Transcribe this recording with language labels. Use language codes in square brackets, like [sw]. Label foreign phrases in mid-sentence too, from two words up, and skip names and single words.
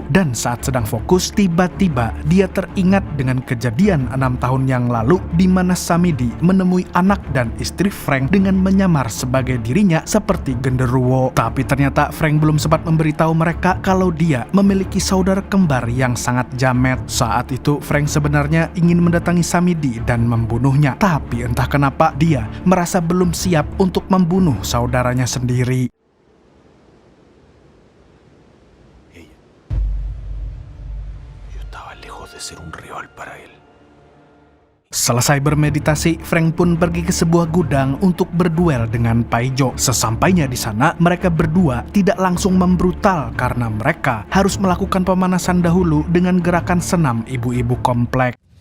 [id] Dan saat sedang fokus, tiba-tiba dia teringat dengan kejadian 6 tahun yang lalu di mana Samidi menemui anak dan istri Frank dengan menyamar sebagai dirinya seperti genderuwo. Tapi ternyata Frank belum sempat memberitahu mereka kalau dia memiliki saudara kembar yang sangat jamet. Saat itu, Frank sebenarnya ingin mendatangi Samidi dan membunuhnya. Tapi entah kenapa dia merasa belum siap untuk membunuh saudaranya sendiri. [es] Ser un rival para él. [id] Selesai bermeditasi, Frank pun pergi ke sebuah gudang untuk berduel dengan Paijo. Sesampainya di sana, mereka berdua tidak langsung membrutal karena mereka harus melakukan pemanasan dahulu dengan gerakan senam ibu-ibu komplek.